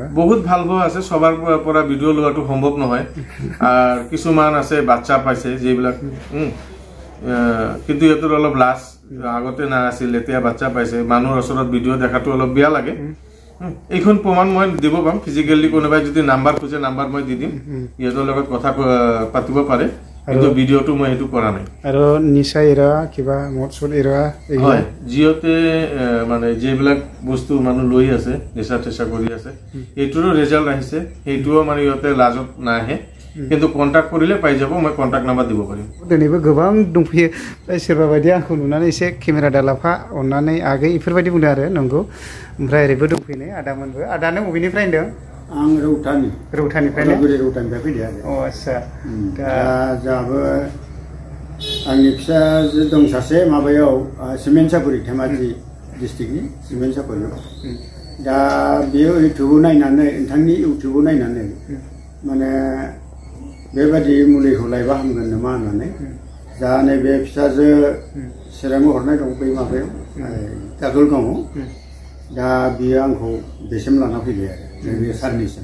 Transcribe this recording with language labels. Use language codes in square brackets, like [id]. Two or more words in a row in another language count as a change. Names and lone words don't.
[as] বহুত ভাল হোৱা আছে সবার পৰা ভিডিও লোৱাটো সম্ভৱ নহয় আর কিছুমান আছে বাচ্চা পাইছে যেবিলাক কিন্তু এতৰ অলপ লাজ আগতে না আছিল এতিয়া বাচ্চা পাইছে মানুহৰ ওচৰত ভিডিও দেখাটো অলপ বেয়া লাগে এইখন প্ৰমাণ মই দিব পাম ফিজিক্যালি কোনোবাই যদি নাম্বাৰ খুজে নাম্বাৰ মই দি দিম ইহঁতৰ লগত কথা পাতিব পাৰে কিন্তু ভিডিওটো মই হেতু কৰা নাই আৰু নিচা এৰা কিবা মদসল এৰা হয় জিওতে মানে যেবিলাক বস্তু মানুহ লৈ আছে নিচা চেষ্টা কৰি আছে এইটোৰো ৰিজাল্ট আহিছে এইটোও মানে ইহঁতে লাজত নাহে কিন্তু কন্টাক্ট কৰিলে পাই যাব মই কন্টাক্ট নাম্বাৰ দিব পাৰিম [brx] दिनैबो गोबां दंफैयो सोरबा बायदि आंखौ नुनानै एसे केमेरा दालाफा अननानै आगै इफोरबायदि बुंदों आरो नंगौ ओमफ्राय ओरैबो दंफैनाय आदामोनबो आदानो बबेनिफ्राय होनदों आं रौतानिफ्रायनो रौतानिफ्राय फैदो आरो अ आच्छा दा जाबो आंनि फिसाजो दं सासे माबायाव सिमेन्टसापुरि धेमाजि डिस्ट्रिक्टनि सिमेन्टसापुरियाव दा बेयो इउटुबाव नायनानै नोंथांनि इउटुबाव नायनानै माने बेबायदि मुलिखौ लायबा हामगोन नामा होननानै दा नैबे फिसाजो चिराङाव हरनाय दं बै माबायाव काजलगावआव दा बियो आंखौ बेसिम लाना फैबाय आरो जोंनि सारनिसिम